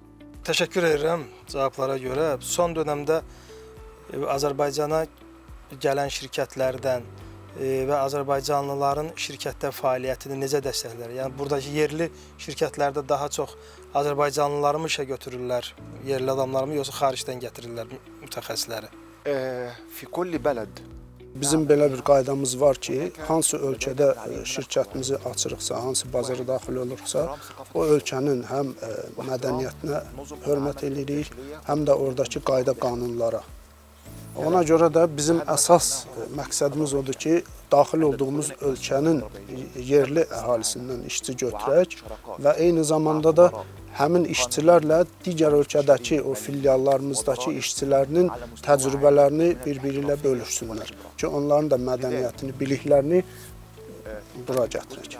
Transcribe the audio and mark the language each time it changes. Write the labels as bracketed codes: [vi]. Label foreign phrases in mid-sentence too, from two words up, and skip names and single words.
[az] Təşəkkür edirəm cavablara görə. Son dönəmdə Azərbaycana gələn şirkətlərdən və Azərbaycanlıların şirkətdə fəaliyyətini necə dəstəklər? Yəni buradakı yerli şirkətlərdə daha çox Azərbaycanlıları mı işə götürürlər, yerli adamlarımı, yoxsa xaricdən gətirirlər mütəxəssisləri? [ar] في كل بلد [az] Bizim belə bir qaydamız var ki, hansı ölkədə şirkətimizi açırıqsa, hansı bazara daxil olursa, o ölkənin həm mədəniyyətinə hörmət edirik, həm də oradakı qayda qanunlara. Ona görə də bizim əsas məqsədimiz odur ki, daxil olduğumuz ölkənin yerli əhalisindən işçi götürək və eyni zamanda da həmin işçilərlə digər ölkədəki o filiallarımızdakı işçilərinin təcrübələrini bir-biri ilə bölüşsünlər ki, onların da mədəniyyətini, biliklərini bura gətirək.